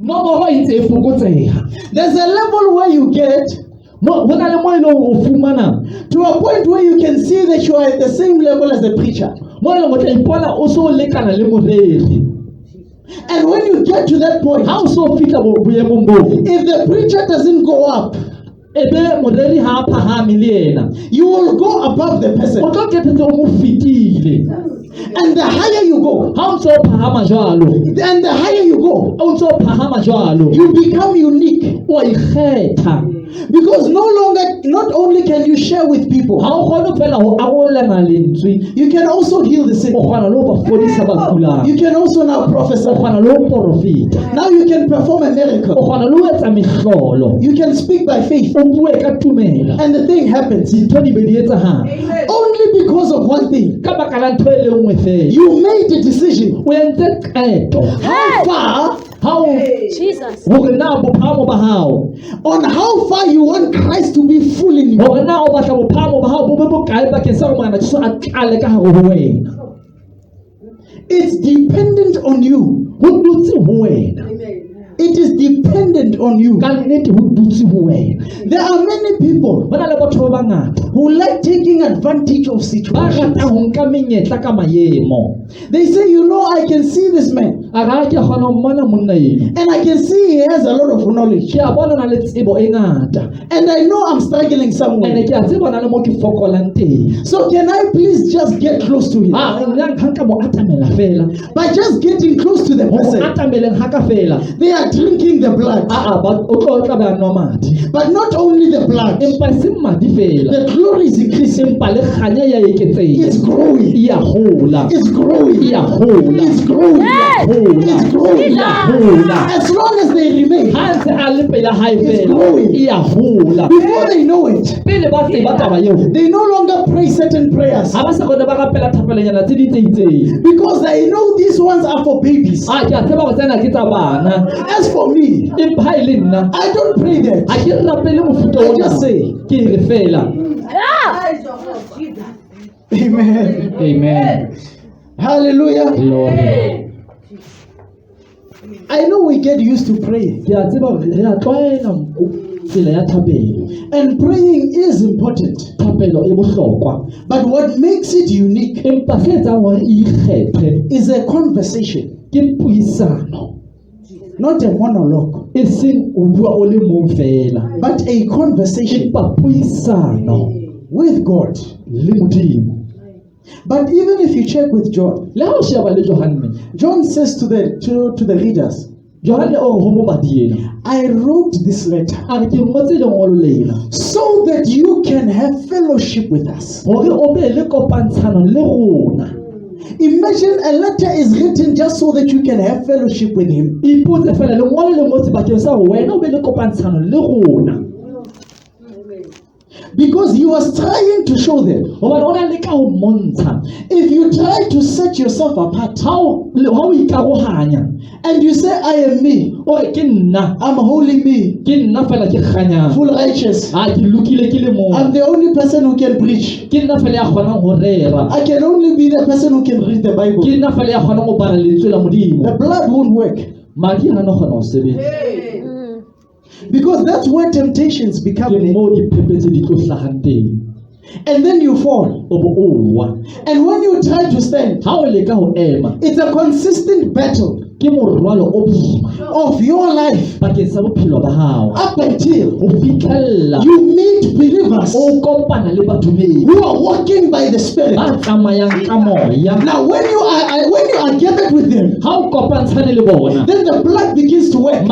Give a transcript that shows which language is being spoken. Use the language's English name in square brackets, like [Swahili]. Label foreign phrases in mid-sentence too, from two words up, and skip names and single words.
[Southern Sotho] nomoro e ntse e fokotseha. [English] There's a level where you get [Southern Sotho] Ho na le mo e leng o fumana [English] to a point where you can see that you are at the same level as the preacher. [Southern Sotho] mo e leng o tla ipona o so lekana le moreri. [English] And when you get to that point, [Southern Sotho] Ha o so fihla boemong boo, [English] if the preacher doesn't go up, [Southern Sotho] ebe moreri ha a phahame le yena, [English] you will go above the person. [Southern Sotho] o tlo qetetse o mo fetile. [English] And the higher you go, [Southern Sotho] Ha o ntso phahama jwalo, [English] and the higher you go, [Southern Sotho] o ntso phahama jwalo, [English] you become unique. [Southern Sotho] o ikgetha. [English] Because no longer, not only can you share with people, [Southern Sotho] Ha o kgone fela ho arolelana lentswe, [English] you can also heal the sick. [Southern Sotho] o kgona le ho ba fodisa ba kulang, [English] You can also now prophesy. [Southern Sotho] o kgona le ho profeta, [English] Now you can perform a [Southern Sotho] o [English] miracle. [Southern Sotho] kgona le ho etsa mehlolo, [English] You can speak by faith. [Southern Sotho] o bue ka tumelo, [English] And the thing happens. [Southern Sotho] dintho di be di etsahala [English] Only because of one thing. [Southern Sotho] ka baka la ntho e le nngwe fela. [English] You made a decision. [Southern Sotho] O entse qeto [English] How far, [Southern Sotho] ha o [English] Jesus. [Southern Sotho] hore na bophamo ba hao, [English] on how far you want Christ to be full in you. [Southern Sotho] hore na o batla bophamo ba hao bo be bokae bakeng sa hore Morena Jesu a tlale ka hare ho wena. [English] It's dependent on you. [Southern Sotho] Ho dutse ho wena, [English] It is dependent on you. [Southern Sotho] ka nnete ho dutse ho wena. [English] There are many people [Southern Sotho] Ho na le batho ba bangata [English] who like taking advantage of [Southern Sotho] ba [English] situations. [Southern Sotho] ratang ho nka menyetla ka maemo. [English] They say, you know, I can see this man [Southern Sotho] A ra ke kgona ho mmona monna eno, [English] and I can see he has a lot of knowledge. [Southern Sotho] ke a bona na le tsebo e ngata, [English] And I know I'm struggling [Southern Sotho] ene [English] somewhere. [Southern Sotho] ke a tseba na le mo ke fokolang teng. [English] So can I please just get close to him? [Southern Sotho] Nna nka mo atamela fela, [English] By just getting close to the [Southern Sotho] ho [English] person, [Southern Sotho] atameleng ha ka fela, [English] they are drinking the blood. [Southern Sotho] o tlo tla ba nwa madi, [English] But not only the blood, [Southern Sotho] empa e seng madi fela, [English] the glory is increasing. [Southern Sotho] empa le kganya ya eketseha, [English] It's growing. [Southern Sotho] e a hola, [English] It's growing. [Southern Sotho] e a hola, [English] It's growing. Yes. [Southern Sotho] hola, [English] It's growing. [Southern Sotho] e a hola. [English] As long as they remain, [Southern Sotho] Ha ntse a le pela hae [English] It's [Southern Sotho] fela, [English] growing. [Southern Sotho] e a hola. [English] before they know it, [Southern Sotho] Pele ba tseba taba eo, [English] they no longer pray certain prayers [Southern Sotho] ha ba sa kgone ba rapela thapelenyana tse di tse itseng. [English] because they know these ones are for babies. [Southern Sotho] Ke a tseba gore tsena ke tsa bana, [English] As for me, [Southern Sotho] empa ha e le nna, [English] I don't pray that. [Southern Sotho] ha ke rapele mofuta [English] I [Southern Sotho] ona, [English] just say, [Southern Sotho] ke re fela. [English] Amen. [Southern Sotho] Amen. [English] Hallelujah. Glory. I know we get used to praying, [Southern Sotho] Ke a tseba gore re a tlwaela tsela ya thapelo. [English] and praying is important. [Southern Sotho] Thapelo e bohlokwa, [English] But what makes it unique [Southern Sotho] empa se etsang hore e ikgethe [English] is a conversation, [Southern Sotho] ke puisano, [English] not a monologue, [Southern Sotho] e seng o bua o le mong fela, [English] but a conversation [Southern Sotho] empa puisano [English] with God. [Southern Sotho] le Modimo. [English] But even if you check with John, [Southern Sotho] Le ha o sheba le Johane, [English] John says to the readers, [Southern Sotho] Johane o re ho mobadiela, [English] I wrote this letter [Southern Sotho] a re ke ngotse lengolo lena [English] so that you can have fellowship with us. [Southern Sotho] hore o be le kopantshano le rona. [English] Imagine a letter is written just so that you can have fellowship with him. [Southern Sotho] Ipotse fela lengolo le ngotse bakeng sa hore wena o be le kopantshano le rona, [English] Because he was trying to show them, [Southern Sotho] hobane o na le ka ho mmontsha. [English] if you try to set yourself apart [Southern Sotho] Ha o ikarohanya, [English] and you say, I am me, [Southern Sotho] o re ke nna, [English] I'm holy me, [Southern Sotho] ke nna fela ke kganyang, [English] full righteous, [Southern Sotho] ke lokile ke le [English] I'm [Southern Sotho] mong, [English] the only person who can preach, [Southern Sotho] ke nna fela ya kgonang ho rera, [English] I can only be the person who can read the Bible, [Southern Sotho] ke nna fela ya kgonang ho bala lentswe la Modimo, [English] the blood won't work. [Southern Sotho] madi ha no kgona ho sebetsa. [English] Because that's where temptations become. [Southern Sotho] Ke moo diphephetso di tlo hlahang teng, [English] And then you fall. [Southern Sotho] o bo o wa. [English] And when you try to stand, [Southern Sotho] Ha o leka ho ema, [English] it's a consistent battle [Southern Sotho] ke morwalo o boima [English] of your life [Southern Sotho] bakeng sa bophelo ba hao, [English] up until [Southern Sotho] ho fitlhella [English] you meet believers [Southern Sotho] o kopana le badumedi [English] who are walking by the Spirit. [Southern Sotho] ba tsamayang ka moya. [English] Now, when you are gathered with them, [Southern Sotho] Ha o kopantshane le bona, [English] then the blood begins to work,